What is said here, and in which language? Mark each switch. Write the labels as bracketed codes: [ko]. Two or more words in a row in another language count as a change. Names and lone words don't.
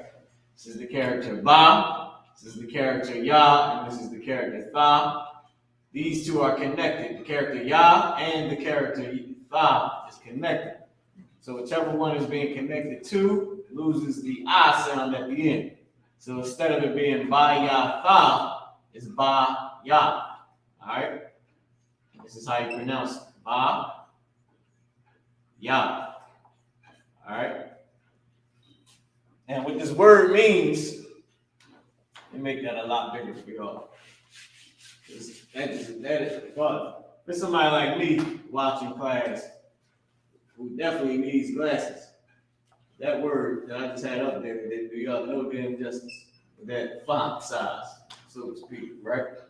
[en] This is the character ba. This is the character ya. And this is the character tha. These two are connected. The character ya and the character tha is connected. So whichever one is being connected to loses the I sound at the end. So instead of it being ba ya tha, it's ba ya. All right. This is how you pronounce it. Ba ya. All right. And what this word means, let me make that a lot bigger for y'all. That is fun. For somebody like me watching class, who definitely needs glasses, that word that I just had up there, do y'all know the injustice with that font size, so to speak, right?